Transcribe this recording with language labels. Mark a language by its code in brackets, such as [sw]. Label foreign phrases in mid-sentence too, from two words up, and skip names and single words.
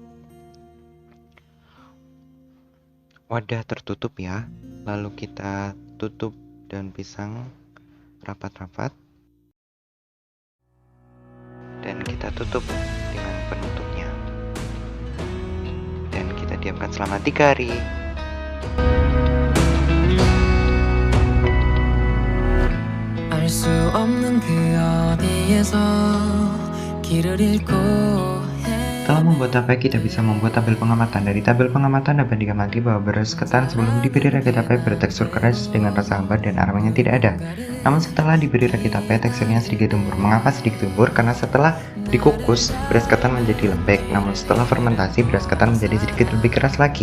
[id] Wadah tertutup ya, lalu kita tutup daun pisang rapat-rapat dan kita tutup dengan penutupnya dan kita diamkan selama 3 hari. [ko] 알 수 없는 그 어디에서 길을 잃고 [id] Setelah membuat tape, kita bisa membuat tabel pengamatan. Dari tabel pengamatan dapat diamati bahwa beras ketan sebelum diberi ragi tape bertekstur keras dengan rasa hambar dan aromanya tidak ada. Namun setelah diberi ragi tape, teksturnya sedikit gembur. Mengapa sedikit gembur? Karena setelah dikukus, beras ketan menjadi lembek. Namun setelah fermentasi, beras ketan menjadi sedikit lebih keras lagi.